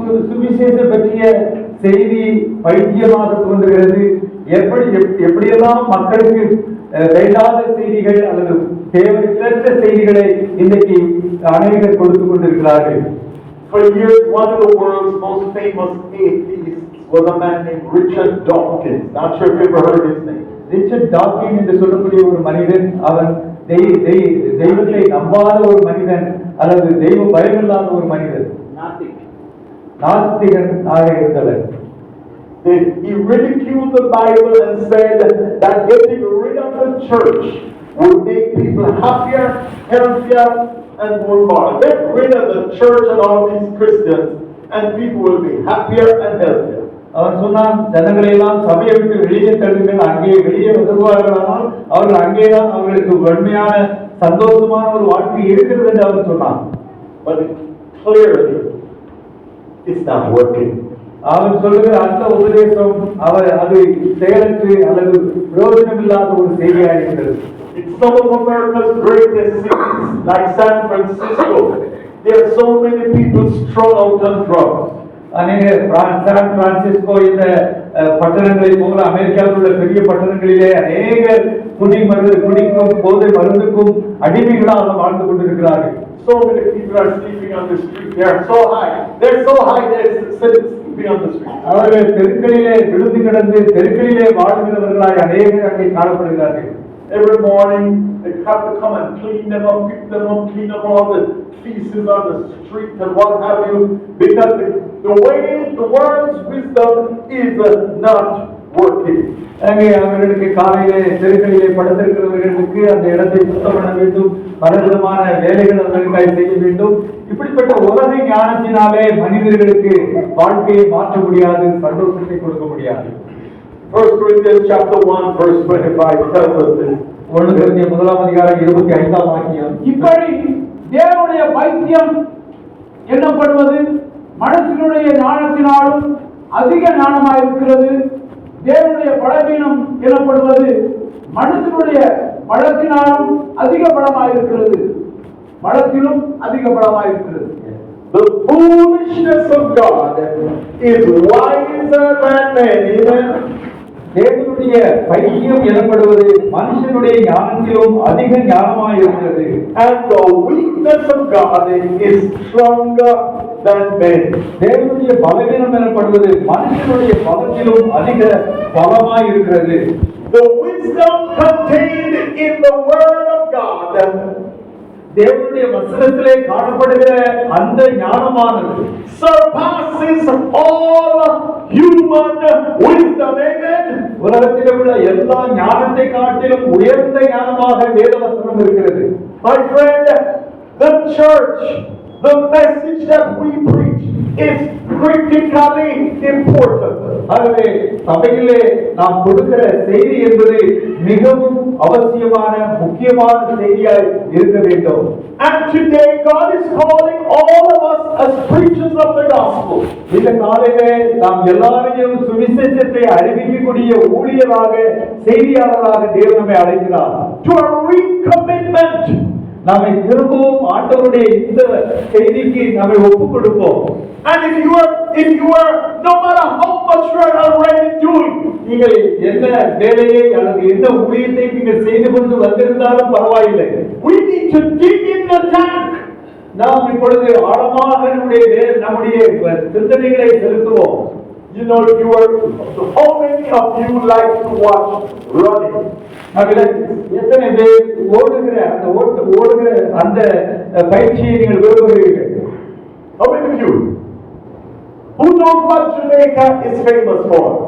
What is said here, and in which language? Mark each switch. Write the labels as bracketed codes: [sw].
[ta] சுவிசேஷ பற்றிய செய்தி பைத்தியமாக தோன்றுகிறது. எப்படியெல்லாம் மக்களுக்கு வேண்டாத செய்திகள் அல்லது தேவையற்ற செய்திகளை இன்றைக்கு அநேகர் கொடுத்து கொண்டிருக்கிறார்கள். [en] For years, one of the world's most famous atheists was a man named Richard Dawkins. Not sure if you ever heard his name. [ta] Richard talking என்று சொல்லக்கூடிய ஒரு மனிதன், அவன் தெய்வத்தை நம்பாத ஒரு மனிதன் அல்லது தெய்வ பயமில்லாத ஒரு மனிதன், நாஸ்திகன் இருந்தவர். [en] He ridiculed the Bible and said that getting rid of the church would make people happier, healthier, and more moral. Get rid of the church and all these Christians, and people will be happier and healthier. [ta] அவன் சொன்னான், ஜனங்களை எல்லாம் சபையை விட்டு வெளியே தள்ளுங்கள், அங்கே வெளியே வருவார்களானால் அவர்கள் அங்கேதான் அவர்களுக்கு உண்மையான சந்தோஷமான ஒரு வாழ்க்கை இருக்கிறது என்று அவன் சொன்னான். [en] But clearly it's not working. [ta] அவன் சொல்லுகிற அந்த உபதேசம் அது செயலற்று அல்லது பிரயோஜனம் இல்லாத ஒரு செய்தியாக இருக்கிறது. [en] In some of America's greatest cities, like San Francisco, there are so many people strung out on drugs. [ta] அநேக சான் பிரான்சிஸ்கோ இந்த பட்டணங்களை போல அமெரிக்காவில் உள்ள பெரிய பட்டணங்களிலே அநேக குடிக்கும் போதை மருந்துக்கும் அடிமைகளாக வாழ்ந்து கொண்டிருக்கிறார்கள். [en] So many people are sleeping on the street. They're so high, they're sleeping on the street. [ta] அவர்கள் தெருக்களிலே விழுந்து கிடந்து தெருக்களிலே வாழ்கிறவர்களாய் அநேகர் அங்கே காணப்படுகிறார்கள். [en] Every morning they have to come and clean them up, pick them up, clean up all the feces on the street and what have you, because the way the world's wisdom is not working. [ta] அங்கே அவர்களுக்கு காலையிலே தெருக்களிலே படுத்திருக்கிறவர்களுக்கு அந்த இடத்தை சுத்தம் பண்ண வேண்டும், பலவிதமான வேலைகள் அவர்களுக்காக செய்ய வேண்டும். இப்படிப்பட்ட உலக ஞானத்தினாலே மனிதர்களுக்கு வாழ்க்கையை மாற்ற முடியாது, சந்தோஷத்தை கொடுக்க முடியாது. [en] 1 Corinthians chapter 1 verse 25 tells us this. [ta] 1 கொரிந்தியர் 1-25 வாக்கியம், இப்படி தேவனுடைய பைத்தியம் என்னப்படுவது மனசினுடைய ஞானத்தினாலும் அதிக ஞானமாயிருக்கிறது. தேவனுடைய பலவீனம் எனப்படுவது மனசினுடைய பலத்தினாலும் அதிக பலமாயிருக்கிறது. பலத்திலும் அதிக பலமாயிருக்கிறது. [en] The foolishness of God is wiser than men. [ta] தேவனுடைய பைத்தியம் எனப்படுவது மனுஷனுடைய ஞானத்திலும் அதிக ஞானமாயிருக்கிறது. [en] And the weakness of God is stronger than men. [ta] தேவனுடைய பலவீனம் எனப்படுவது மனுஷனுடைய பலத்திலும் அதிக பலமாயிருக்கிறது. [en] The wisdom contained in the word of God, [ta] தேவனுடைய வசனத்திலே காணப்படுகிற அந்த ஞானமானது [en] surpasses all human wisdom. Amen. [ta] உலகத்தில் உள்ள எல்லா ஞானத்தை காட்டிலும் உயர்ந்த ஞானமாக வேத வசனம் இருக்கிறது. [en] My friend, the church the message that we preach is critically important. [ta] ஆகவே சபையிலே நாம் கொடுக்கிற செய்தி என்பது மிகவும் அவசியமான முக்கியமான செய்தியாய் இருக்க வேண்டும். [en] And today God is calling all of us as preachers of the gospel. [ta] இந்த காலையிலே நாம் எல்லாரையும் சுவிசேஷத்தை அறிவிக்கக்கூடிய ஊழியராக செய்தியாளராக தேவன் நம்மை அழைக்கிறார். [en] To a recommitment. [ta] நம்மை திரும்பவும் ஆண்டவருடைய இந்த செய்திக்கு நம்மை ஒப்புக் கொடுப்போம். [en] And if you are no matter how much you are already doing, [ta] நீங்கள் என்ன வேலையை அல்லது என்ன ஊழியத்தை நீங்கள் செய்து கொண்டு வந்திருந்தாலும் பரவாயில்லை. [en] we need to dig in the tank. [ta] நாம் இப்பொழுது ஆழமாக நம்முடைய சிந்தனைகளை செலுத்துவோம். [en] You know, how many of you like to watch running? [ta] எத்தனை பேர் ஓடுகிற அந்த பயிற்சியை நீங்கள் விரும்புகிறீர்கள்? [en] How many of you? Who knows what Jamaica is famous for?